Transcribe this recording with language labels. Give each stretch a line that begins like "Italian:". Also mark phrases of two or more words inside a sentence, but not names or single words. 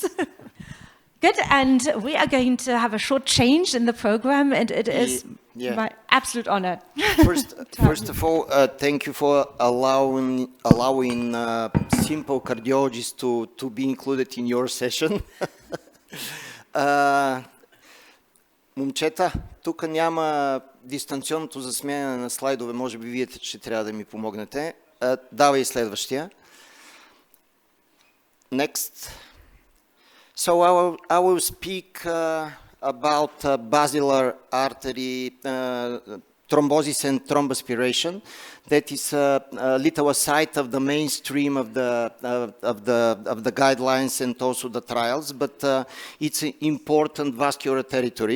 English: Good, and we are going to have a short change in the program, and it is my absolute honor. First of all, thank you for allowing simple cardiologists to be included in your session.
Bulgarian: Момчета, тук няма дистанционното засмяне на слайдове, може би вие ще трябва да ми помогнете. Давай следващия.
English: Next. So I will speak about basilar artery thrombosis and thromboaspiration. That is a little aside of the mainstream of the guidelines and also the trials, but it's an important vascular territory.